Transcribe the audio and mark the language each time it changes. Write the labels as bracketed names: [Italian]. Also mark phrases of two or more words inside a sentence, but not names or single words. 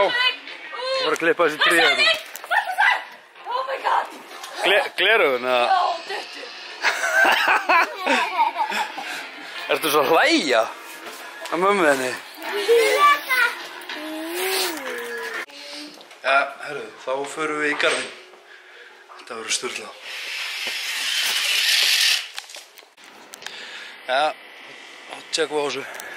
[Icelandic] Það var að klippa þessi tré hérna. [English] Oh my god! [Icelandic] Gleraugun, eða? Já, duttu. Ertu svo að hlæja að mömmu þinni? Já, herru, þá förum við í garðinn. Þetta verður sturlað. Já, tjekkum við á þessu.